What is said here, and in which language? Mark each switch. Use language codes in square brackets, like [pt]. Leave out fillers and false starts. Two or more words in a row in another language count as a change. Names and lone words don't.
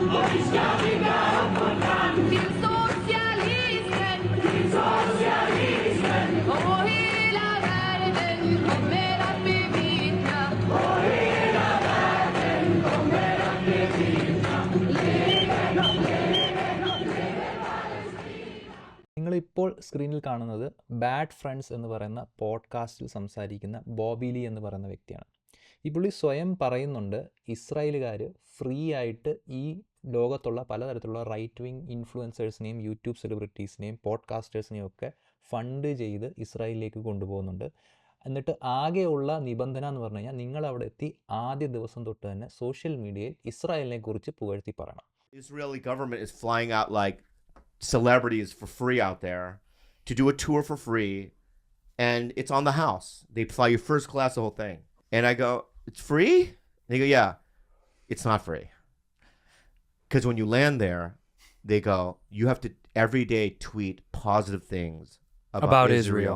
[sv] Och vi ska bygga upp vårt land. Till socialismen. Till socialismen. Och hela världen kommer att bevittna. Och hela världen kommer att bevittna. [ml] നിങ്ങൾ നിങ്ങളിപ്പോൾ സ്ക്രീനിൽ കാണുന്നത് ബാഡ് ഫ്രണ്ട്സ് എന്ന് പറയുന്ന പോഡ്കാസ്റ്റിൽ സംസാരിക്കുന്ന ബോബി ലീ എന്ന് പറയുന്ന വ്യക്തിയാണ്. ഈ പുള്ളി സ്വയം പറയുന്നുണ്ട് ഇസ്രായേലുകാർ ഫ്രീ ആയിട്ട് ഈ ലോകത്തുള്ള പലതരത്തിലുള്ള [en] right wing [ml] ഇൻഫ്ലുവൻസേഴ്സിനെയും യൂട്യൂബ് സെലിബ്രിറ്റീസിനെയും പോഡ്കാസ്റ്റേഴ്സിനെയും ഒക്കെ ഫണ്ട് ചെയ്ത് ഇസ്രായേലിലേക്ക് കൊണ്ടുപോകുന്നുണ്ട്. എന്നിട്ട് ആകെയുള്ള നിബന്ധന എന്ന് പറഞ്ഞു കഴിഞ്ഞാൽ നിങ്ങൾ അവിടെ എത്തി ആദ്യ ദിവസം തൊട്ട് തന്നെ [en] social media [ml] ഇസ്രായേലിനെ കുറിച്ച് പുകഴ്ത്തി പറയണം. [en] Israeli government is flying out like celebrities for free out there to do a tour for free, and it's on the house. They fly you first class, the whole thing. And I go, it's free? And they go, yeah, it's not free. Because when you land there, they go, you have to every day tweet positive things about Israel.